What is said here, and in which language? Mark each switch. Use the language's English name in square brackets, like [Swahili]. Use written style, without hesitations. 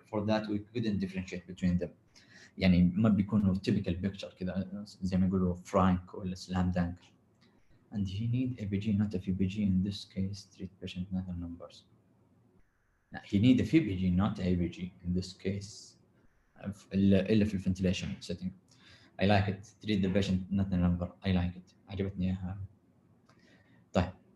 [English] For that we couldn't differentiate between them. [Arabic] يعني ما بيكونوا [English] typical picture [Arabic] كذا زي ما يقولوا frank ولا [English] slam dunk. And he need ABG not a FBG in this case. Treat patient not the numbers. No, he need a FBG not ABG in this case. [Arabic] إلا في [English] ventilation setting. I like it. Treat the patient not the number. I like it. [Arabic] عجبتني إياها. طيب.